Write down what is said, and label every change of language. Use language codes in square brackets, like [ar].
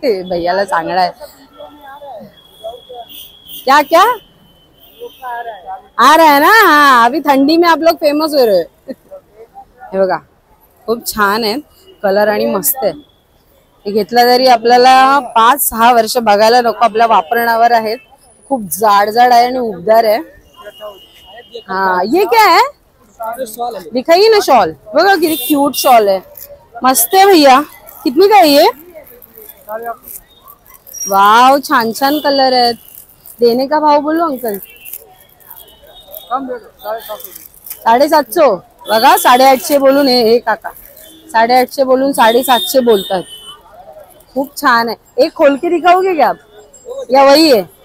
[mr] भैयाला चांगला आहे. [hi] क्या क्या आ रहा है ना. हाँ अभी ठंडी में आप लोग फेमस हो रहे. [mr] हे बघा खूप छान आहे. कलर आणि मस्त आहे. हे घेतलं तरी आपल्याला 5-6 वर्ष बघायला नको. आपल्या वापरण्यावर आहेत. खूप जाड आहे आणि उबदार आहे. [hi] हाँ ये क्या है? दिखाइए ना शॉल, [mr] बघा किती क्यूट [hi] शॉल है, मस्त है भैया. कितनी का है ये? [mr] वाव, छान छान कलर आहेत. [hi] देने का भाव बोलो अंकल? [mr] 750. बघा 850 बोलून हे काका 850 बोलून 750 बोलतात. खूप छान है. [hi] एक खोल के दिखाओगे क्या आप, या वही है?